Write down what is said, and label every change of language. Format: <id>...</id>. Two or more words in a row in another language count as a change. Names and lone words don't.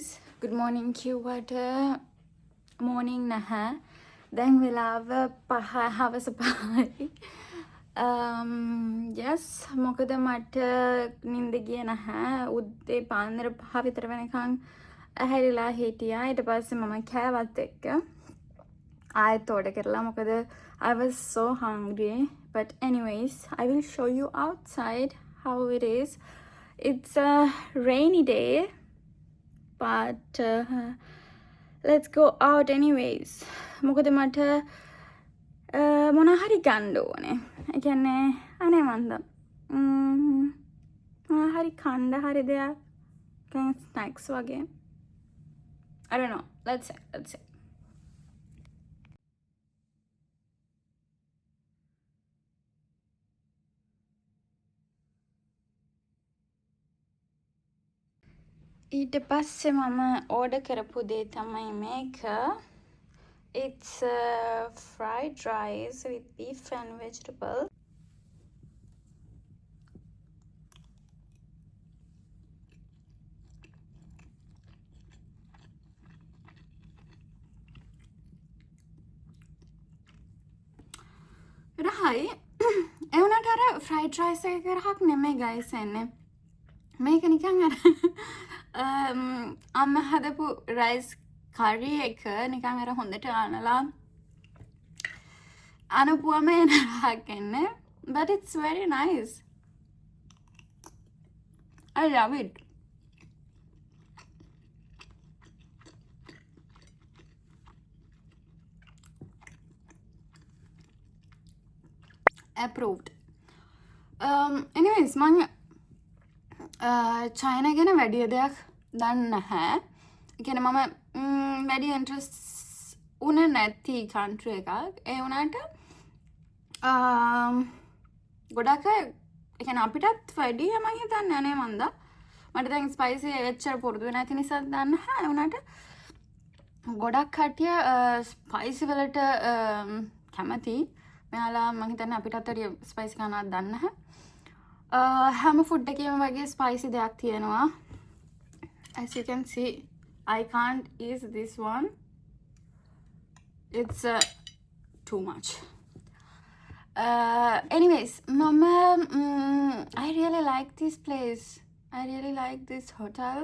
<en>Good morning</en> <si>කිව්වට morning නැහැ. දැන් වෙලාව 5 හවස 5යි. යස් මොකද මට නින්ද ගිය නැහැ උද්දේ පාන්දර 5 විතර වෙනකන් ඇහැරිලා හිටියා ඊට පස්සේ මම කෑවත් එක්ක ආයෙත් order කරලා මොකද</si> <en>I was so hungry but anyways I will show you outside how it is. It's a rainy day but let's go out anyways.</en> <si>මොකද මට මොනා හරි ගන්න ඕනේ. ඒ කියන්නේ අනේ මන්ද මොනා හරි කන්න හරි දෙයක් දැන් ස්නැක්ස් වගේ. I don't know. Let's see. ඊට පස්සේ මම ඕඩර් කරපු දේ තමයි මේක.</si> <en>It's fried rice with beef and vegetable.</en> <si>රහයි ඒ වුණාට අර</si> <en>fried rice</en> <si>එක කරහක් නෙමෙයි guys එන්නේ. මේක නිකන් අර අම්ම හදපු</si> <en>rice curry</en> <si>එක නිකන් අර හොඳට අනලා අනපුවම එන රහක් එන්නේ.</si> <en>But it's very nice. I love it. Approved.</en> <si>Anyways මං චයිනා ගැන වැඩිය දෙයක් දන්නේ නැහැ. ඒ කියන්නේ මම වැඩි ඉන්ට්‍රස්ට් උනේ නැති කන්ට්‍රි එකක්. ඒ වුණාට ගොඩක් අය ඒ කියන්නේ අපිටත් වැඩිය මම හිතන්නේ අනේ මන්දා. මට දැන් ස්පයිසි එච්චර පුරුදු නැති නිසා දන්නේ නැහැ. ඒ වුණාට ගොඩක් කට්ටිය ස්පයිසි වලට කැමති. මෙයාලා මම හිතන්නේ අපිටත් වැඩිය ස්පයිසි කනවත් දන්නේ නැහැ. හැම ෆුඩ් එකේම වගේ ස්පයිසි දෙයක් තියෙනවා.</si> <en>As you can see, I can't eat this one. It's too much. Anyways, Mama, I really like this place. I really like this hotel.</en>